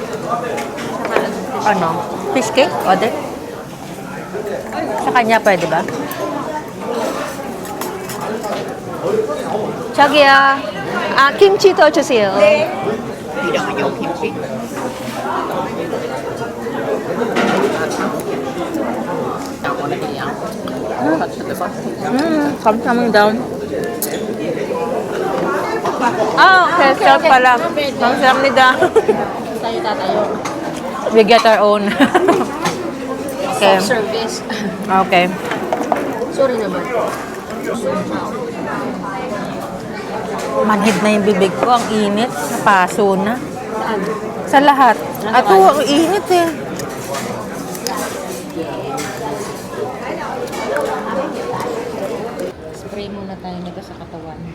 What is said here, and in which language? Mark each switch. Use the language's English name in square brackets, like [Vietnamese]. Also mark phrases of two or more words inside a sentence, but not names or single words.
[Filipino] Ano? [English] Fish cake? [Filipino] Order? Sa kanya pwede ba? [Korean] 저기요. 김치 더 주세요. 감사합니다. [Filipino] Okay. Self pala. [Korean] 감사합니다. [Filipino] Tayo tatayo. [English] We get our own. Okay. Service. Okay. [Filipino] Sorry naman. Manhid na yung bibig ko. Ang init. Napaso na. Saan? Sa lahat. Ato, ang init eh. Spray muna tayo nito sa katawan.